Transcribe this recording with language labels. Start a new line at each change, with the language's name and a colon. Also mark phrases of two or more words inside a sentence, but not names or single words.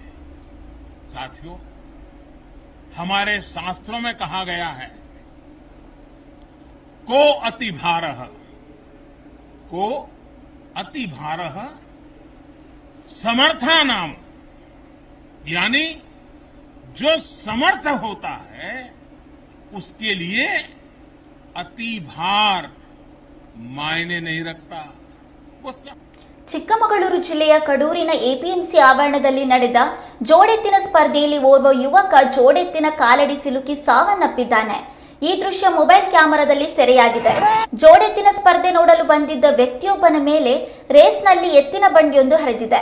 Hindi: साथियों, हमारे शास्त्रों में कहा गया है
Sanskrit: को अति भारः समर्था नाम,
Hindi: यानी जो समर्थ होता है उसके लिए अति भार मायने नहीं रखता। वो
Kannada: ಚಿಕ್ಕಮಗಳೂರು ಜಿಲ್ಲೆಯ ಕಡೂರಿನ ಎಪಿಎಂಸಿ ಆವರಣದಲ್ಲಿ ನಡೆದ ಜೋಡೆತ್ತಿನ ಸ್ಪರ್ಧೆಯಲ್ಲಿ ಓರ್ವ ಯುವಕ ಜೋಡೆತ್ತಿನ ಕಾಲಡಿ ಸಿಲುಕಿ ಸಾವನ್ನಪ್ಪಿದ್ದಾನೆ. ಈ ದೃಶ್ಯ ಮೊಬೈಲ್ ಕ್ಯಾಮೆರಾದಲ್ಲಿ ಸೆರೆಯಾಗಿದೆ. ಜೋಡೆತ್ತಿನ ಸ್ಪರ್ಧೆ ನೋಡಲು ಬಂದಿದ್ದ ವ್ಯಕ್ತಿಯೊಬ್ಬನ ಮೇಲೆ ರೇಸ್ನಲ್ಲಿ ಎತ್ತಿನ ಬಂಡಿಯೊಂದು ಹರಿದಿದೆ.